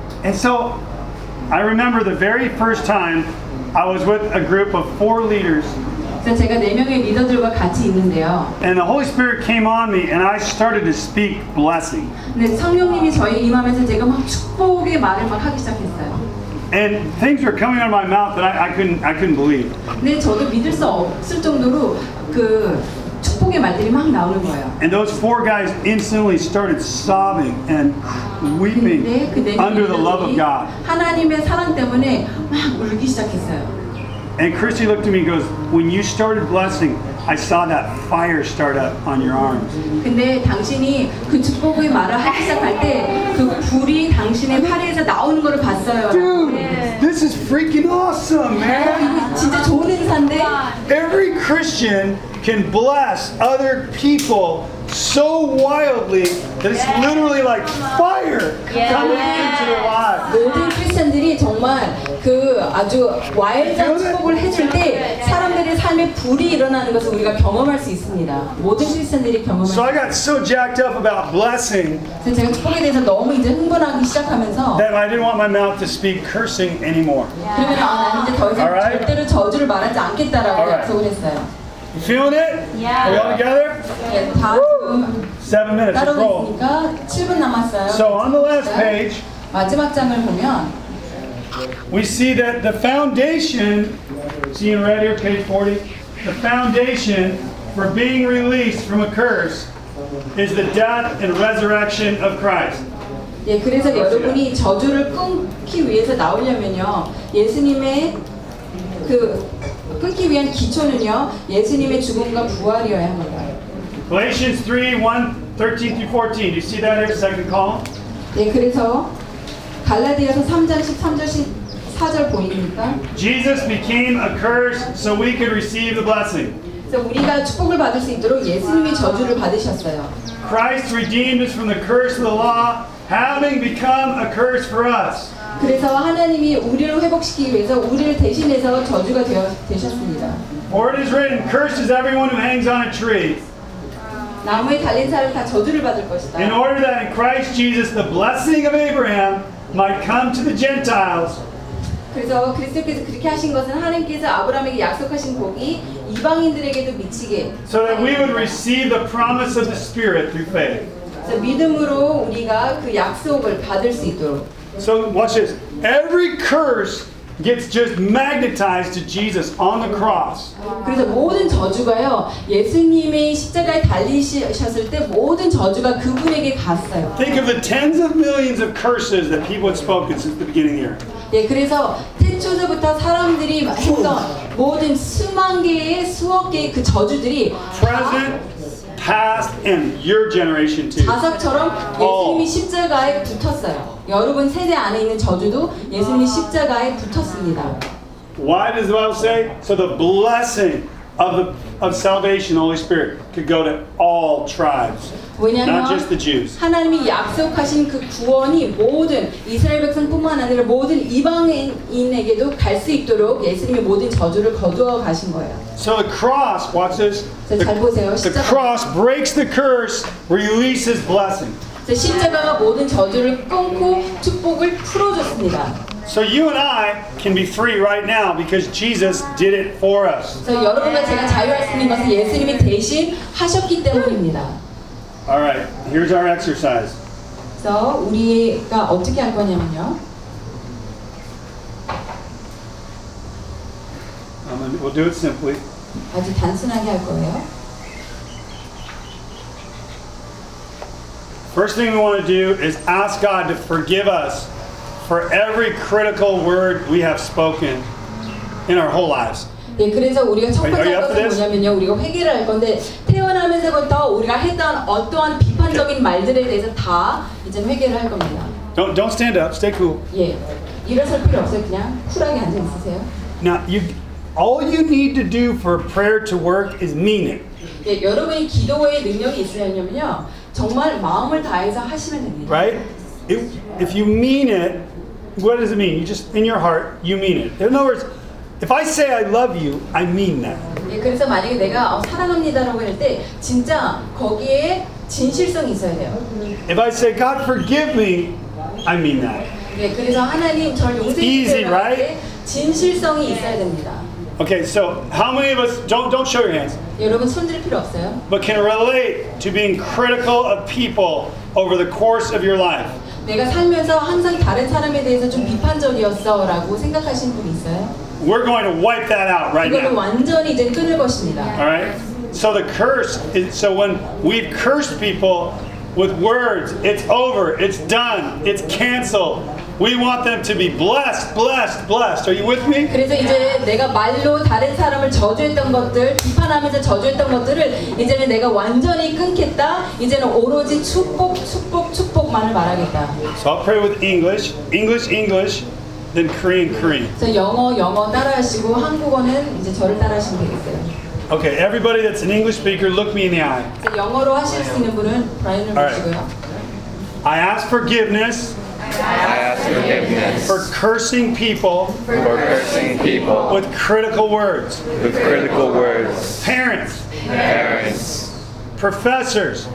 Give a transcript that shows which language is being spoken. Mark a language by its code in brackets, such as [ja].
[en] And so, I remember the very first time I was with a group of four leaders. [ko] 제가 네 명의 리더들과 같이 있는데요. [en] And the Holy Spirit came on me, and I started to speak blessing. [ko] 네, 성령님이 저에 임하면서 제가 막 축복의 말을 막 하기 시작했어요. [en] And things were coming out of my mouth that I couldn't believe. [ko] 네, 저도 믿을 수 없을 정도로 그 축복의 말들이 막 나오는 거예요. [en] And those four guys instantly started sobbing and weeping under the love of God. [ko] 하나님의 사랑 때문에 막 울기 시작했어요. [en] And Christy looked at me and goes, when you started blessing, I saw that fire start up on your arms. [ko] 근데 당신이 그 축복의 말을 하기 시작할 때 그 불이 당신의 팔에서 나오는 거를 봤어요. [en] Dude, this is freaking awesome, man. [ko] 이거 진짜 좋은 행사인데. [en] Every Christian can bless other people so wildly that it's literally like fire coming into their lives. [ko] 모든 크리스천들이 정말 그 아주 와일드한 축복을 해줄 때 사람들의 삶에 불이 일어나는 것을 우리가 경험할 수 있습니다. 모든 크리스천들이 경험할 수 있습니다. [en] So I got so jacked up about blessing. [ko] 제가 축복에 대해서 너무 이제 흥분하기 시작하면서 [en] that I didn't want my mouth to speak cursing anymore. [ko] 그러면 나는 이제 더 이상 절대로 저주를 말하지 않겠다라고 약속을 했어요. [en] You feeling it? Yeah. Are we all together? Yeah. Woo! 7 minutes, let's roll. [ko] 7 남았어요. [en] So on the last page, [ko] 마지막 장을 보면, [en] we see that the foundation, see in red here, page 40, the foundation for being released from a curse is the death and resurrection of Christ. [ko] 예, 그래서 여러분이 저주를 끊기 위해서 나오려면요, 예수님의 그 끊기 위한 기초는요, 예수님의 죽음과 부활이어야 합니다. [en] Galatians 3:1-14. Do you see that there, second column? [ko] 예, 그래서 갈라디아서 3장 13절 14절 보입니까? [en] Jesus became a curse so we could receive the blessing. [ko] 그래서 우리가 축복을 받을 수 있도록 예수님이 저주를 받으셨어요. [en] Christ redeemed us from the curse of the law, having become a curse for us. [ko] 그래서 하나님이 우리를 회복시키기 위해서 우리를 대신해서 저주가 되셨습니다. [en] For it is written, cursed is everyone who hangs on a tree. [ko] 나무에 달린 사람 다 저주를 받을 것이다. [en] In order that in Christ Jesus the blessing of Abraham might come to the Gentiles. [ko] 그래서 그리스도께서 그렇게 하신 것은 하나님께서 아브라함에게 약속하신 복이 이방인들에게도 미치게. [en] So that we would receive the promise of the Spirit through faith. [ko] 그래서 믿음으로 우리가 그 약속을 받을 수 있도록. [en] So watch this. Every curse gets just magnetized to Jesus on the cross. [ko] 그래서 모든 저주가요, 예수님의 십자가에 달리셨을 때 모든 저주가 그분에게 갔어요. [en] Think of the tens of millions of curses that people had spoken since the beginning here. [ko] 예, 그래서 태초서부터 사람들이 했던 모든 수만 개의 수억 개의 그 저주들이 [en] present, past, and your generation too. [ko] 자석처럼 예수님이 십자가에 붙었어요. 여러분 세대 안에 있는 저주도 예수님이 십자가에 붙었습니다. [en] Why does the Bible say? So the blessing of salvation, Holy Spirit, could go to all tribes, not just the Jews. [ko] 하나님이 약속하신 그 구원이 모든 이스라엘 백성뿐만 아니라 모든 이방인에게도 갈 수 있도록 예수님이 모든 저주를 거두어 가신 거예요. [en] So the cross, watch this. [ko] 잘 보세요. [en] The cross breaks the curse, releases blessing. [ko] 십자가가 모든 저주를 끊고 축복을 풀어줬습니다. [en] So you and I can be free right now because Jesus did it for us. [ko] 여러분과 제가 자유할 수 있는 것은 예수님이 대신 하셨기 때문입니다. [en] All right, here's our exercise. [ko] So 우리가 어떻게 할 거냐면요. [en] We'll do it simply. [ko] 아주 단순하게 할 거예요. [en] First thing we want to do is ask God to forgive us for every critical word we have spoken in our whole lives. [ko] 예, 그래서 우리가 첫 번째 것은 뭐냐면요, 우리가 회개를 할 건데 태어나면서부터 우리가 했던 어떠한 비판적인 말들에 대해서 다 이제 회개를 할 겁니다. [en] Don't stand up. Stay cool. [ko] 예, 일어설 필요 없어요. 그냥 쿨하게 앉아 있으세요. [en] Now you, all you need to do for prayer to work is mean it. [ko] 예, 여러분이 기도의 능력이 있으려면요. 정말 마음을 다해서 하시면 됩니다. [en] Right? If you mean it, what does it mean? You just in your heart, you mean it. In other words, if I say I love you, I mean that. [ko] 예, 그래서 만약에 내가 사랑합니다라고 할 때 진짜 거기에 진실성이 있어야 돼요. [en] If I say God forgive me, I mean that. [ko] 예, 그래서 하나님 저 용서해 주세요. 진실성이 있어야 됩니다. [en] Okay, so how many of us, don't show your hands. [ko] 여러분 손들 필요 없어요. [en] But can relate to being critical of people over the course of your life. [ko] 내가 살면서 항상 다른 사람에 대해서 좀 비판적이었어라고 생각하신 분 있어요? [en] We're going to wipe that out right now. [ko] 이거는 완전히 이제 끊을 것입니다. [en] All right. So the curse is, so when we've cursed people with words, it's over, it's done, it's canceled. We want them to be blessed, blessed, blessed. Are you with me? [ko] 그래서 이제 내가 말로 다른 사람을 저주했던 것들, 비판하면서 저주했던 것들을 이제는 내가 완전히 끊겠다. 이제는 오로지 축복, 축복, 축복만을 말하겠다. [en] So I'll pray with English, English, English, then Korean, Korean. [ko] 그래서 영어, 영어 따라하시고 한국어는 이제 저를 따라하시면 되겠어요. [en] Okay, everybody that's an English speaker, look me in the eye. [ko] 영어로 하실 수 있는 분은 브라이언을 보시고요. [en] I ask forgiveness. I ask forgiveness for cursing people, for cursing people with critical words, with critical words. Parents, parents. Professors,